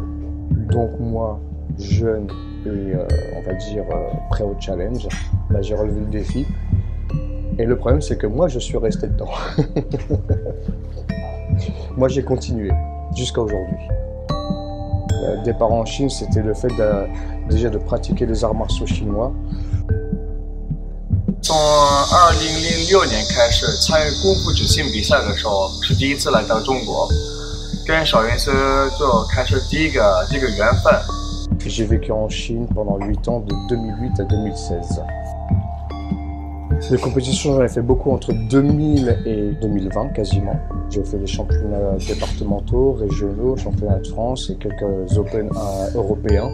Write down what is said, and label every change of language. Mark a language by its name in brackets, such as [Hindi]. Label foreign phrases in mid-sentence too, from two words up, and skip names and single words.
[French] Donc moi, jeune et on va dire prêt au challenge, bah, j'ai relevé le défi. Et le problème, c'est que moi, je suis resté dedans. Moi, j'ai continué jusqu'à aujourd'hui. Le départ en Chine, c'était le fait déjà de pratiquer les arts martiaux chinois. [Chinese] 从2006年开始参与功夫执信比赛的时候，是第一次来到中国，跟邵云思就开始第一个这个缘分。 [French] J'ai vécu en Chine pendant 8 ans, de 2008 à 2016. Les compétitions, j'en ai fait beaucoup entre 2000 et 2020 quasiment. J'ai fait des championnats départementaux, régionaux, championnats de France et quelques Open européens.